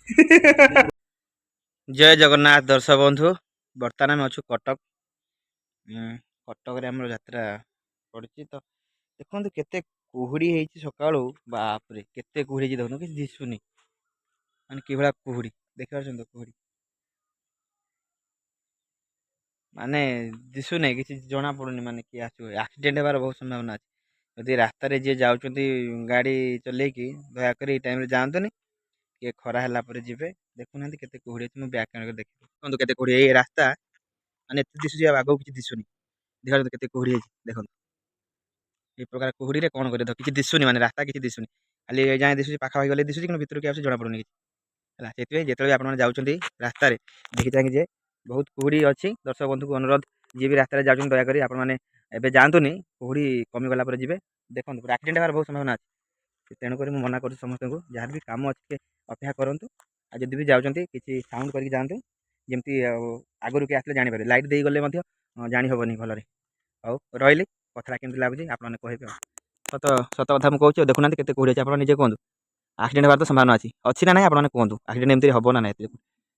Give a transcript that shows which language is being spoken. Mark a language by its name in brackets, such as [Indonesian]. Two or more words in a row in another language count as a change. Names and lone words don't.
[Odia] ଜୟ ଜଗନ୍ନାଥ ଦର୍ଶକ ବନ୍ଧୁ ବର୍ତ୍ତମାନ ଆମେ ଅଛୁ କଟକ କଟକରେ ଆମର ଯାତ୍ରା ପଡ଼ିଛି ତ ଦେଖନ୍ତୁ କେତେ କୁହୁଡ଼ି ହେଇଛି ସକାଳୁ ବାପରେ କେତେ କୁହୁଡ଼ି ହେଇଛି ଦେଖନ୍ତୁ କିଛି ଦିଶୁନି ମାନେ କିଭଳିଆ କୁହୁଡ଼ି ଦେଖିପାରୁଛନ୍ତି କୁହୁଡ଼ି ମାନେ ଦିଶୁନାହିଁ କିଛି ଜଣା ପଡ଼ୁନି ମାନେ କିଏ ଆସିବ ଆକ୍ସିଡେଣ୍ଟ ହେବାର ବହୁତ ସମ୍ଭାବନା ଅଛି ଯଦି ରାସ୍ତାରେ ଯିଏ ଯାଉଛନ୍ତି ଗାଡ଼ି ଚଲେଇକି ଦୟାକରି ଏଇ ଟାଇମ୍ରେ ଯାଆନ୍ତୁନି ଟିକେ ଖରା ହେଲା ପରେ ଯିବେ ଦେଖୁନାହାନ୍ତି କେତେ କୁହୁଡ଼ି ଅଛି ମୁଁ [English] back camera [Odia] ଦେଖିବି ଦେଖନ୍ତୁ କେତେ କୁହୁଡ଼ି ଏଇ ରାସ୍ତା ମାନେ ଏତେ ଦିଶୁଛି ଆଉ ଆଗକୁ କିଛି ଦିଶୁନି ଦେଖନ୍ତୁ କେତେ କୁହୁଡ଼ି ହେଇଛି ଦେଖନ୍ତୁ ଏଇ ପ୍ରକାର କୁହୁଡ଼ିରେ କୋଣ କରେ କିଛି ଦିଶୁନି ମାନେ ରାସ୍ତା କିଛି ଦିଶୁନି ଖାଲି ଯାଇ ଦିଶୁଛି ପାଖାପାଖି ଗଲେ ଦିଶୁଛି କିନ୍ତୁ ଭିତରକୁ ଆସୁଛି ଜଣା ପଡ଼ୁନି କିଛି ହେଲା ସେଥିପାଇଁ ଯେତେବେଳେ ଆପଣମାନେ ଯାଉଛନ୍ତି ରାସ୍ତାରେ ଦେଖି ଚାହିଁକି ଯେ ବହୁତ କୁହୁଡ଼ି ଅଛି ଦର୍ଶକ ବନ୍ଧୁକୁ ଅନୁରୋଧ ଯିଏ ବି ରାସ୍ତାରେ ଯାଉଛନ୍ତି ଦୟାକରି ଆପଣମାନେ ଏବେ ଯାଆନ୍ତୁନି କୁହୁଡ଼ି କମିଗଲା ପରେ ଯିବେ ଦେଖନ୍ତୁ ପୁରା ଆକ୍ସିଡେଣ୍ଟ ହେବାର ବହୁତ ସମ୍ଭାବନା ଅଛି ତେଣୁକରି ମୁଁ ମନା କରୁଛି ସମସ୍ତଙ୍କୁ ଯାହାର ବି କାମ ଅଛି ଟିକେ ଅପେକ୍ଷା କରନ୍ତୁ ଆଉ ଯଦି ବି ଯାଉଛନ୍ତି କିଛି ସାଉଣ୍ଡ କରିକି ଯାଆନ୍ତୁ ଯେମିତି ଆଗରୁ କିଏ ଆସିଲେ ଜାଣିପାରିବେ ଲାଇଟ୍ ଦେଇଗଲେ ମଧ୍ୟ ଜାଣି ହେବନି ଭଲରେ ହଉ ରହିଲି କଥାଟା କେମିତି ଲାଗୁଛି ଆପଣମାନେ କହିବେ ସତ ସତ କଥା ମୁଁ କହୁଛି ଦେଖୁନାହାନ୍ତି କେତେ କୁହୁଡ଼ି ଅଛି ଆପଣ ନିଜେ କୁହନ୍ତୁ ଆକ୍ସିଡେଣ୍ଟ ହେବାର ତ ସମ୍ଭାବନା ଅଛି ନା ନାହିଁ ଆପଣମାନେ କୁହନ୍ତୁ ଆକ୍ସିଡେଣ୍ଟ ଏମିତି ହେବ ନା ନାହିଁ